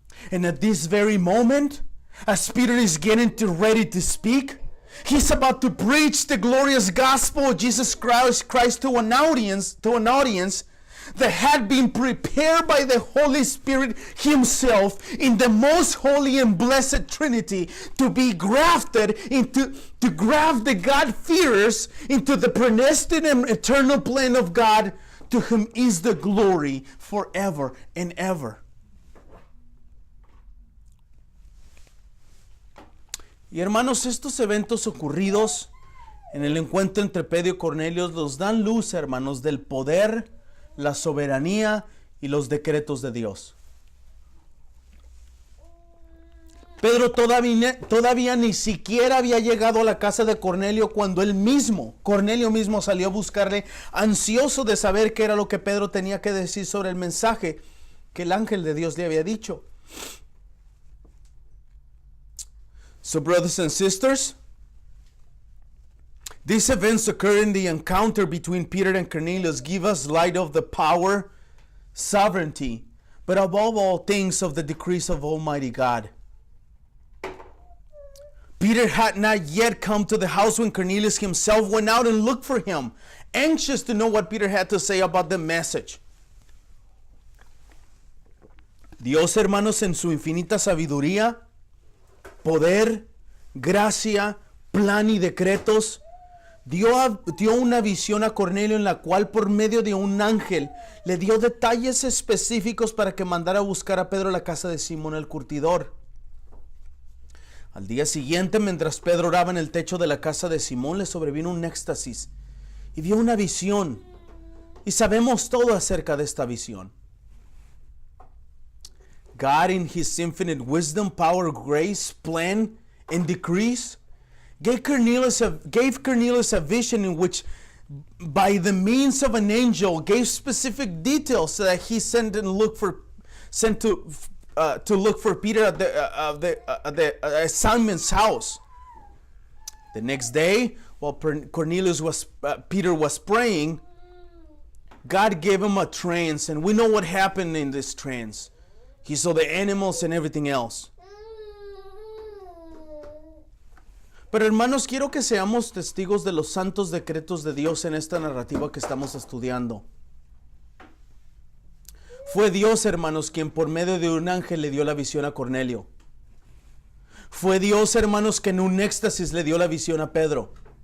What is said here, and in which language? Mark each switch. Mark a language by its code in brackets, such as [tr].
[en] And at this very moment, as Peter is getting ready to speak, he's about to preach the glorious gospel of Jesus Christ to an audience that had been prepared by the Holy Spirit himself in the most holy and blessed Trinity to be grafted to graft the God-fearers into the predestined and eternal plan of God, to whom is the glory forever and ever. [es] Y hermanos, estos eventos ocurridos en el encuentro entre Pedro y Cornelio nos dan luz, hermanos, del poder, la soberanía y los decretos de Dios. Pedro todavía ni siquiera había llegado a la casa de Cornelio cuando Cornelio mismo salió a buscarle, ansioso de saber qué era lo que Pedro tenía que decir sobre el mensaje que el ángel de Dios le había dicho. [en] So, brothers and sisters, these events occur in the encounter between Peter and Cornelius give us light of the power, sovereignty, but above all things of the decrees of Almighty God. Peter had not yet come to the house when Cornelius himself went out and looked for him, anxious to know what Peter had to say about the message. [es] Dios, hermanos, en su infinita sabiduría, poder, gracia, plan y decretos, dio una visión a Cornelio en la cual por medio de un ángel le dio detalles específicos para que mandara a buscar a Pedro a la casa de Simón el curtidor. Al día siguiente, mientras Pedro oraba en el techo de la casa de Simón, le sobrevino un éxtasis y vio una visión. Y sabemos todo acerca de esta visión. [en] God, in his infinite wisdom, power, grace, plan, and decrees, gave Cornelius a vision in which, by the means of an angel, gave specific details so that he sent to look for Peter at the Simon's house. The next day, while Peter was praying, God gave him a trance, and we know what happened in this trance. He saw the animals and everything else. [es] Pero hermanos, quiero que seamos testigos de los santos decretos de Dios en esta narrativa que estamos estudiando. Fue Dios, hermanos, quien por medio de un ángel le dio la visión a Cornelio. Fue Dios, hermanos, que en un éxtasis le dio la visión a Pedro.